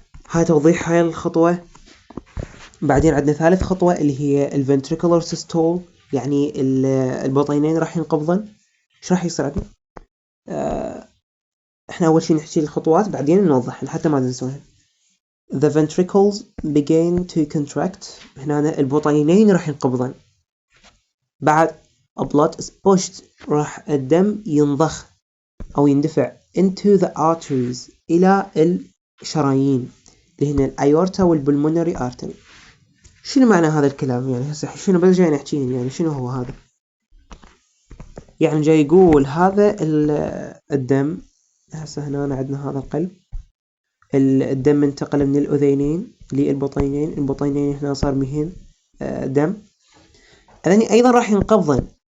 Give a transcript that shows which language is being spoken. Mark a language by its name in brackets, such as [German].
[Arabic] هاي توضيح هاي الخطوة. بعدين عندنا ثالث خطوة اللي هي الventricular systole، يعني البطينين راح ينقبضن. ايش راح يصير عندنا؟ احنا اول شيء نحكي الخطوات بعدين نوضح حتى ما تنسونها. [English] The ventricles begin to contract، [Arabic] هنا البطينين راح ينقبضن. بعد [English] blood is pushed، [Arabic] راح الدم ينضخ او يندفع [English] into the arteries، [Arabic] الى الشرايين اللي هنا الايورتا والبلمونري ارتري. شنو معنى هذا الكلام؟ يعني هسه شنو بس جاي نحكي يعني شنو هو هذا؟ يعني جاي يقول هذا الدم، هسه هنا عندنا هذا القلب، الدم انتقل من الأذينين للبطينين، البطينين هنا صار بهن دم، يعني أيضا راح ينقبضن.